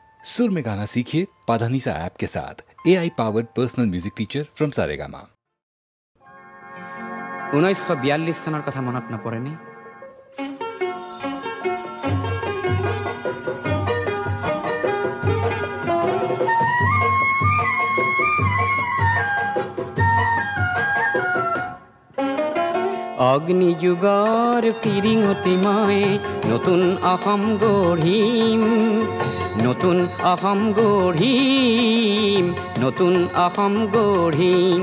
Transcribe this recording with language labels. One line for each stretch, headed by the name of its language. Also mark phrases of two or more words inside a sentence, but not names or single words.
Hindi: सुर में गाना सीखिए पाधानीसा ऐप के साथ।
English: AI powered personal music teacher from
Hindi: सारेगामा।
Assamese: 1942 চনৰ কথা মনত নপৰেনে? অগ্নি যুগৰ ফিৰিঙতি মই নতুন অসম গঢ়িম, নতুন অসম গঢ়িম, নতুন অসম গঢ়িম।